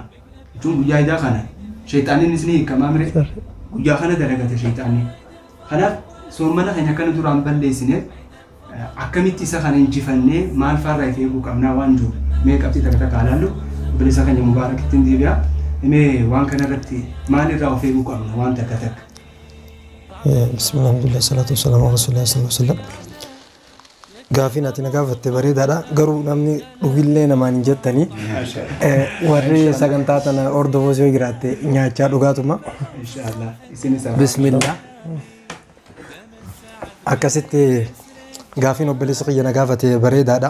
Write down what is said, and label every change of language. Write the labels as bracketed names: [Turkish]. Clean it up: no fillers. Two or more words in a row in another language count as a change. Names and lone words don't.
[Oromo] Jechuun guyyaa iidaa kana sheexaaniinis ni hiikamaa mire guyyaa kana dalagata sheexaanii. Kanaaf soomana keenya akkana duraan balleessineef akkamitti isa kana injifannee maal fa'arraa if eeguu qabna waan jiru mee qabxii takka takka ilaallu bilisa keenya mubaarakittiin deebi'a. Mee waan kanarratti maalirraa of eeguu qabna waan takka takka? [Arabic] بسم الله الحمد لله الصلاة والسلام على رسول الله صلى الله عليه وسلم. [Oromo] Gaafiin ati na gaafatte bareedaadha. Garuu namni dhugillee namaan hin jettanii warri sagantaa tana hordofus yoo jiraatte nyaachaa dhugaatuma. Inshaallah isinis Bismillah. Akkasitti gaafiin obboleessa kiyya na gaafate bareedaadha.